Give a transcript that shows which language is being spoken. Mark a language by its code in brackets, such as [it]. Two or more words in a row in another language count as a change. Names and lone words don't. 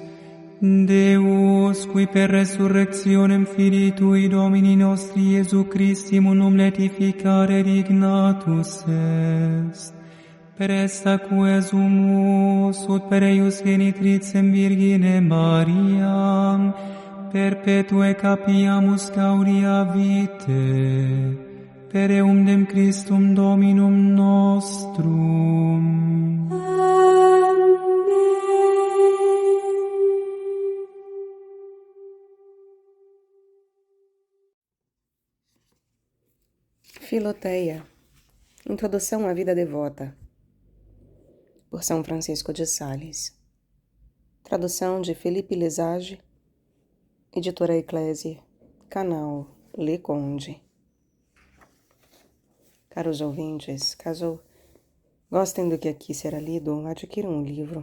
[la] Deus, qui per resurrectionem Filii Tui Domini nostri Iesu Christi munum letificare dignatus est, per esta quesumus ut per eius genitricem Virgine Mariam, perpetue capiamus gaudia vitae, per eundem Christum Dominum nostrum. [pt] Filoteia. Introdução à vida devota. Por São Francisco de Sales. Tradução de Felipe Lesage. Editora Eclésia. Canal Le Conde. Caros ouvintes, caso gostem do que aqui será lido, adquiram o livro.